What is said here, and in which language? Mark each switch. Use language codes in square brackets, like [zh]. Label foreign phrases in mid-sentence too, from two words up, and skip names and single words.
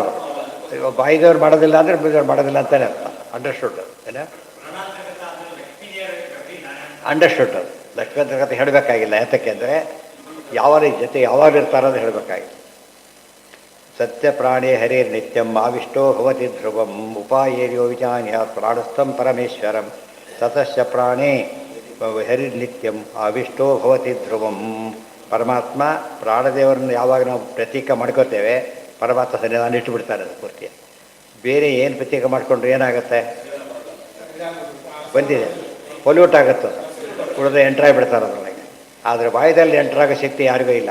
[kn] ವಾಯುದೇವ್ರು ಮಾಡೋದಿಲ್ಲ ಅಂದರೆ ಬ್ರಹ್ಮದೇವ್ರು ಮಾಡೋದಿಲ್ಲ ಅಂತಲೇ ಅರ್ಥ. ಅಂಡರ್ಸ್ಟುಡ್ ಏನ? ಅಂಡರ್ಸ್ಟುಡ್. ಲಕ್ಷ್ಮೀಂತರ್ಗತ ಹೇಳಬೇಕಾಗಿಲ್ಲ. ಯಾತಕ್ಕೆ ಅಂದರೆ ಯಾವಾಗ ಜೊತೆ ಯಾವಾಗ ಇರ್ತಾರೋದು ಹೇಳಬೇಕಾಗಿಲ್ಲ. [sa] ಸತ್ಯ ಪ್ರಾಣೇ ಹರೇರ್ ನಿತ್ಯಂ ಆವಿಷ್ಟೋ ಭವತಿ ಧ್ರುವಂ ಉಪಾಯೇರ್ಯೋ ವಿಜಾನ್ಯ ಪ್ರಾಣಸ್ಥಂ ಪರಮೇಶ್ವರಂ ತತಶ್ಚ ಪ್ರಾಣೇ ಹರಿರ್ ನಿತ್ಯಂ ಆವಿಷ್ಟೋ ಭವತಿ ಧ್ರುವಂ. [kn] ಪರಮಾತ್ಮ ಪ್ರಾಣದೇವರನ್ನು ಯಾವಾಗ ನಾವು ಪ್ರತೀಕ ಮಾಡ್ಕೋತೇವೆ, ಪರಮಾತ್ಮ ಸನ್ನಿಧಾನ ಇಟ್ಟುಬಿಡ್ತಾರೆ. ಅದು ಪೂರ್ತಿ. ಬೇರೆ ಏನು ಪ್ರತೀಕ ಮಾಡಿಕೊಂಡ್ರೆ ಏನಾಗುತ್ತೆ? ಬಂದಿದೆ, ಪೊಲ್ಯೂಟ್ ಆಗುತ್ತೆ. ಉಳಿದ ಎಂಟ್ರಾಗಿಬಿಡ್ತಾರೆ ಅದರೊಳಗೆ. ಆದರೆ ವಾಯುದಲ್ಲಿ ಎಂಟ್ರಾಗೋ ಶಕ್ತಿ ಯಾರಿಗೂ ಇಲ್ಲ.